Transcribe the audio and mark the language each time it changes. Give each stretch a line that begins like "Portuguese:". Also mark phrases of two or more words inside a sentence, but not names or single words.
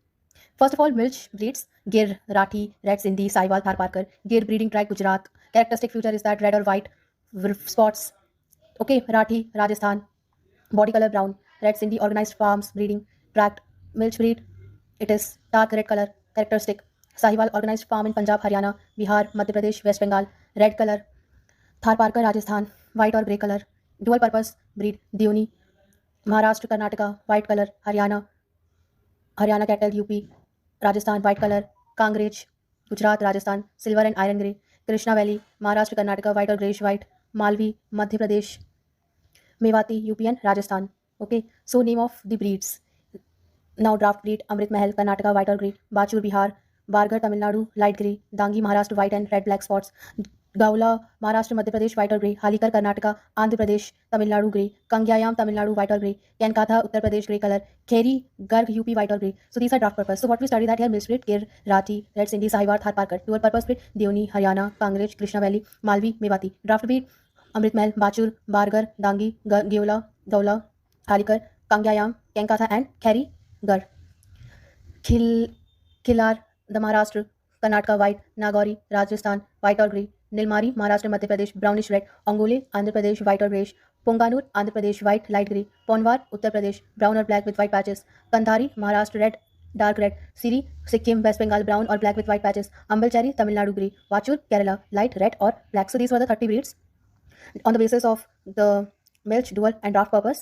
English: First of all, milch breeds: Gir, Rathi, Red Sindhi, Sahiwal, Thar Parkar. Gir breeding tract Gujarat. Characteristic feature is that red or white spots. Okay, Rathi, Rajasthan. Body color brown. Red Sindhi organized farms breeding tract. Milch breed, it is dark red color. Characteristic: Sahiwal organized farm in Punjab, Haryana, Bihar, Madhya Pradesh, West Bengal. Red color. Thar Parkar, Rajasthan. White or grey color. Dual purpose breed Deoni, Maharashtra, Karnataka. White color. Haryana cattle, UP, Rajasthan. White color. Kangrej, Gujarat, Rajasthan. Silver and iron grey. Krishna Valley, Maharashtra, Karnataka. White or greyish white. Malvi, Madhya Pradesh. Mewati, UP and Rajasthan. Okay, so name of the breeds. Now draft breed: Amrit Mahal, Karnataka, white or grey. Bachur, Bihar. Bargar, Tamil Nadu, light grey. Dangi, Maharashtra, white and red black spots. Gaula, Maharashtra, Madhya Pradesh, white or grey. Halikar, Karnataka, Andhra Pradesh, Tamil Nadu, grey. Kangyayam, Tamil Nadu, white or grey. Kankatha, Uttar Pradesh, grey color. Kheri, Garg, UP, white or grey. So these are draft purpose. So what we study that here: milk breed, Gir, Rathi, Red Sindhi, Sahiwal, Thar Parkar. Dual purpose breed: Deoni, Haryana, Kangrej, Krishna Valley, Malvi, Mewati. Draft breed: Amrit Mahal, Bachur, Bargar, Dangi, Gaula, Halikar, Kangyayam, Kankatha and Kheri, Gar. Khilar, the Maharashtra, Karnataka white. Nagauri, Rajasthan, white or grey. Nilmari, Maharashtra, Madhya Pradesh, brownish red. Ongole, Andhra Pradesh, white or greyish. Ponganur, Andhra Pradesh, white, light grey. Ponwar, Uttar Pradesh, brown or black with white patches. Kandhari, Maharashtra, red, dark red. Siri, Sikkim, West Bengal, brown or black with white patches. Ambalchari, Tamil Nadu, grey. Vachur, Kerala, light red or black. So these were the 30 breeds on the basis of the milch, dual, and draft purpose.